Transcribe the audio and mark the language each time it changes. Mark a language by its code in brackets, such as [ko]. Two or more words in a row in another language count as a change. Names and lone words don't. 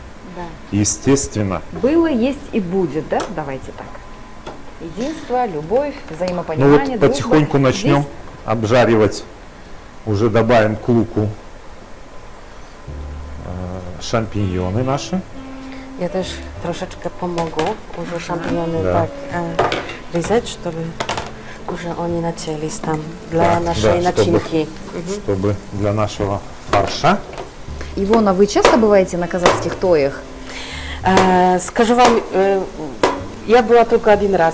[ru] Да. естественно. Было, есть и будет, да? Давайте так. Единство, любовь, Ну взаимопонимание, вот дружба. потихоньку начнем Здесь обжаривать. Уже добавим к луку шампиньоны наши. [pl] Ja też troszeczkę pomogę, уже szampiony [ru] Да. tak резать, чтобы уже они начались там для Так, нашей да, начинки. чтобы для нашего фарша. Ивона, вы часто бываете на казахских тоях? Скажу вам, я была только один раз.